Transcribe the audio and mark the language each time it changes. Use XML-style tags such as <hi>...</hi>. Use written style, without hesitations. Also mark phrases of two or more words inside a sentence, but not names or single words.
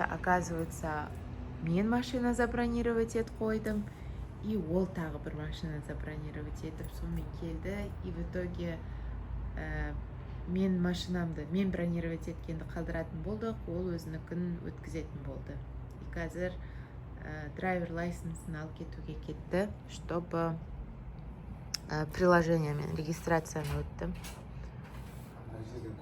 <kk>оказывается, мен машина забронировать етіп қойдым, и ол тағы бір машина забронировать етіп сонымен келді,</kk> <ru>и в итоге</ru> <kk>мен машинамды, мен бронировать еткенді қалдыратын болдық, ол өзінікін өткізетін болды. И қазір драйвер лайсенсын алып кетуге кетті, чтобы приложениемен регистрацияны өттім.</kk>